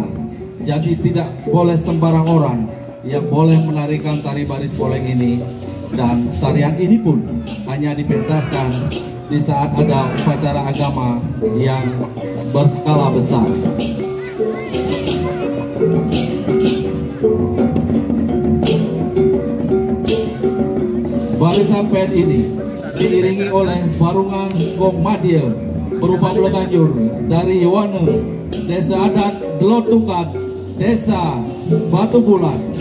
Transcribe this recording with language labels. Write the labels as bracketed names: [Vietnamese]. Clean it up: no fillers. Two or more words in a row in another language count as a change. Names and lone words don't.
[Indonesian] Jadi tidak boleh sembarang orang yang boleh menarikan tari Baris Poleng ini, dan tarian ini pun hanya dipentaskan di saat ada upacara agama yang berskala besar. Barisan Pet ini diiringi oleh barungan gong madya berupa beleganjur dari Yowane, Desa Adat Delotukat, Desa Batu Bulan.